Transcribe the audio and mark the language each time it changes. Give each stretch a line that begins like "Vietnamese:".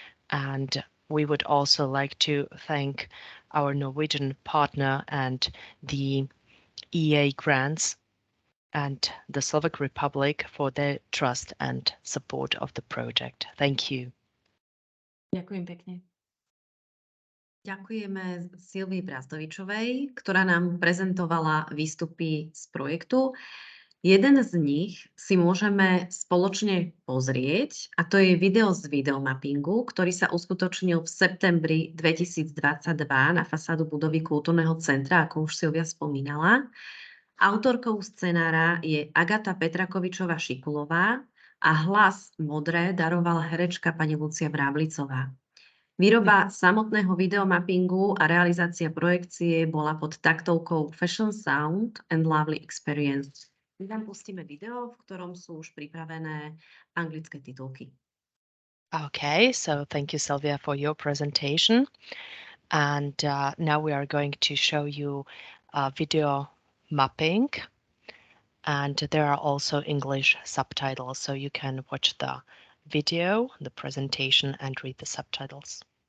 English: And we would also like to thank our Norwegian partner and the EA grants and the Slovak Republic for their trust and support of the project. Thank you.
Slovak: Ďakujem pekne. Ďakujeme Silvii Brazdovičovej, ktorá nám prezentovala výstupy z projektu. Jeden z nich si môžeme spoločne pozrieť, a to je video z videomappingu, ktorý sa uskutočnil v septembri 2022 na fasádu budovy Kultúrneho centra, ako už Silvia spomínala. Autorkou scenára je Agata Petrakovičová-Šikulová a hlas Modré darovala herečka pani Lucia Vráblicová. Výroba samotného videomappingu a realizácia projekcie bola pod taktovkou
English: Fashion Sound and Lovely Experience.
Slovak: My vám pustíme video, v ktorom sú už pripravené anglické titulky.
English: Okay, so thank you, Sylvia, for your presentation. And now we are going to show you video mapping. And there are also English subtitles, so you can watch the video, the presentation, and read the subtitles.